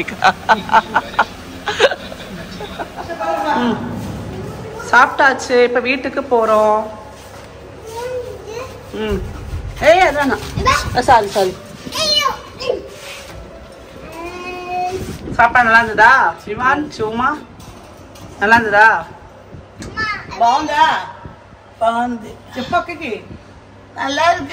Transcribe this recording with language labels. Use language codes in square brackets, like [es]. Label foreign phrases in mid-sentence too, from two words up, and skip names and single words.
[ta] சாப்பிட்டாச்சு, இப்ப வீட்டுக்கு போறோம். ஏய் அதான் சாரி சாப்பாடு நல்லா இருந்ததா சிவான் சும்மா நல்லா இருந்ததா [te] బాగుందా బాగుంది చెప్పక్కకి [ta] நல்லா இருக்கு